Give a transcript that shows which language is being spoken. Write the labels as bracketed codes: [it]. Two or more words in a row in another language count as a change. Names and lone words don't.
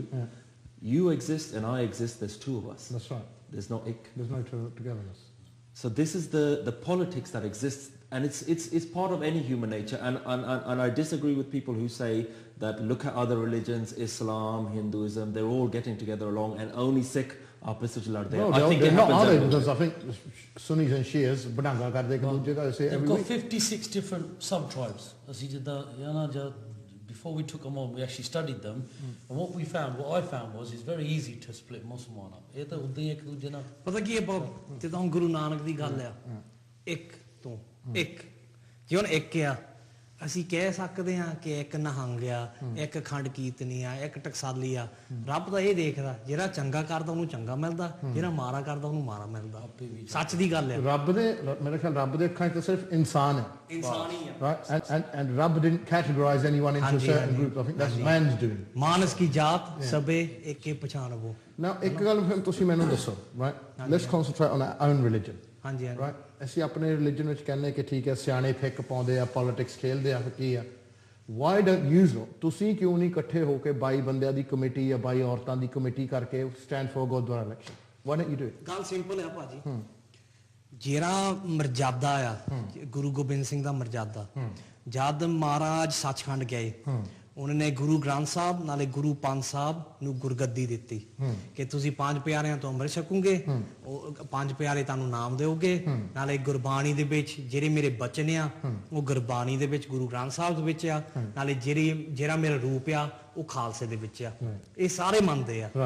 [en] You exist and I exist, there's two of us. That's right. There's no ik. There's no togetherness. So this is the politics that exists, and it's part of any human nature. And I disagree with people who say that look at other religions, Islam, Hinduism, they're all getting together along, and only Sikh [hi] आपस में लड़ते हैं. [en] I think they're not, are they? Because I think Sunnis and Shias [pa] ਬਦਨਗਾ ਕਰਦੇ ਇੱਕ ਦੂਜੇ ਦਾ [en] say every week. They've got 56 different sub-tribes. Before we took them on, we actually studied them, and what I found was it's very easy to split Muslim up. [pa] ਇਹ ਤਾਂ ਉਦਾਂ ਹੀ ਇੱਕ ਦੂਜੇ ਨਾਲ ਪਤਾ ਕੀ ਹੈ ਜਦੋਂ ਗੁਰੂ ਨਾਨਕ ਦੀ ਗੱਲ ਆ ਇੱਕ ਤੋਂ ਇੱਕ ਜੇ ਹੁਣ ਇੱਕ ਆ ਅਸੀਂ ਕਹਿ ਸਕਦੇ ਹਾਂ ਕਿ ਇੱਕ ਨਿਹੰਗ ਆ ਇੱਕ ਖੰਡ ਕੀਰਤਨੀ ਆ ਇੱਕ ਟਕਸਾਲੀ ਆ ਰੱਬ ਤਾਂ ਇਹ ਦੇਖਦਾ ਜਿਹੜਾ ਚੰਗਾ ਕਰਦਾ ਉਹਨੂੰ ਚੰਗਾ ਮਿਲਦਾ ਜਿਹੜਾ ਮਾੜਾ ਕਰਦਾ ਉਹਨੂੰ ਮਾੜਾ ਮਿਲਦਾ ਸੱਚ ਦੀ ਗੱਲ ਹੈ ਰੱਬ ਦੇ ਮੇਰੇ ਖਿਆਲ ਰੱਬ ਦੇ ਅੱਖਾਂ 'ਚ ਤਾਂ ਸਿਰਫ ਇਨਸਾਨ ਹੈ ਇਨਸਾਨ ਹੀ ਆ [en] right and ਰੱਬ didn't categorize anyone into a certain group. I think that's man's doing. [pa] ਮਾਨਸ ਕੀ ਜਾਤ ਸਭੇ ਏਕੇ ਪਛਾਣਵੋ. [en] Now [pa] ਇੱਕ ਗੱਲ ਫਿਰ ਤੁਸੀਂ ਮੈਨੂੰ ਦੱਸੋ [en] right let's concentrate on our own religion. [pa] ਹਾਂਜੀ right ਅਸੀਂ ਆਪਣੇ ਰਿਲੀਜਨ ਵਿੱਚ ਕਹਿੰਦੇ ਕਿ ਠੀਕ ਹੈ ਸਿਆਣੇ ਫਿੱਕ ਪਾਉਂਦੇ ਆ ਪੋਲਿਟਿਕਸ ਖੇਲਦੇ ਆ ਕੀ ਆ [en] why don't you know [pa] ਤੁਸੀਂ ਕਿਉਂ ਨਹੀਂ ਇਕੱਠੇ ਹੋ ਕੇ 22 ਬੰਦਿਆਂ ਦੀ ਕਮੇਟੀ ਜਾਂ 22 ਔਰਤਾਂ ਦੀ ਕਮੇਟੀ ਕਰਕੇ [en] stand for Gurdwara election why don't you do it? [pa] ਗੱਲ ਸਿੰਪਲ ਹੈ ਭਾਜੀ ਜਿਹੜਾ ਮਰਜ਼ਾਦਾ ਆ ਗੁਰੂ ਗੋਬਿੰਦ ਸਿੰਘ ਦਾ ਮਰਜ਼ਾਦਾ ਜਦ ਮਹਾਰਾਜ ਸੱਚਖੰਡ ਗਏ ਉਹਨਾਂ ਨੇ ਗੁਰੂ ਗ੍ਰੰਥ ਸਾਹਿਬ ਨਾਲੇ ਗੁਰੂ ਪੰਜ ਸਾਹਿਬ ਨੂੰ ਗੁਰਗੱਦੀ ਦਿੱਤੀ ਕਿ ਤੁਸੀਂ ਪੰਜ ਪਿਆਰਿਆਂ ਤੋਂ ਅੰਮ੍ਰਿਤ ਛਕੋਗੇ ਉਹ ਪੰਜ ਪਿਆਰੇ ਤੁਹਾਨੂੰ ਨਾਮ ਦਿਓਗੇ ਨਾਲੇ ਗੁਰਬਾਣੀ ਦੇ ਵਿੱਚ ਜਿਹੜੇ ਮੇਰੇ ਬਚਨ ਆ ਉਹ ਗੁਰਬਾਣੀ ਦੇ ਵਿੱਚ ਗੁਰੂ ਗ੍ਰੰਥ ਸਾਹਿਬ ਦੇ ਵਿੱਚ ਆ ਨਾਲੇ ਜਿਹੜਾ ਮੇਰਾ ਰੂਪ ਆ ਉਹ ਖਾਲਸੇ ਦੇ ਵਿੱਚ ਆ ਇਹ ਸਾਰੇ ਮੰਨਦੇ ਆ